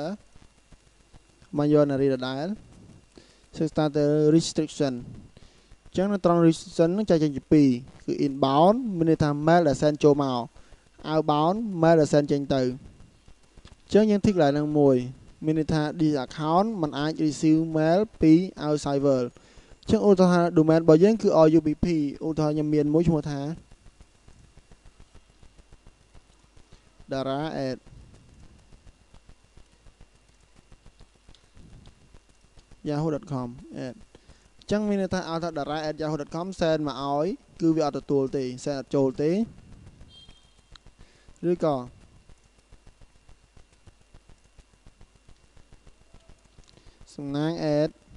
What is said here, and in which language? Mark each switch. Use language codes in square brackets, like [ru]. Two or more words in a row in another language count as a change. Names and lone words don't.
[km] មកយកនារីដដែលសិក្សាទៅ restriction អញ្ចឹងនៅត្រង់ restriction នឹងចែកចេញជាពីរគឺ inbound មានន័យថា mail ដែល send ចូលមក outbound mail ដែល send ចេញទៅអញ្ចឹងយើងធីកកន្លែងនឹងមួយមានន័យថា [en] this account [km] มันអាច [en] receive mail [km] ពី [en] outside world [km] អញ្ចឹងឧទាហរណ៍ domain របស់យើងគឺ RUPP ឧទាហរណ៍ខ្ញុំមានមួយឈ្មោះថា dara@yahoo.com អញ្ចឹងមានន័យថាឲ្យថា dara@yahoo.com send មកឲ្យគឺវាអត់ទទួលទេ send អត់ចូលទេឬក៏សំណាង add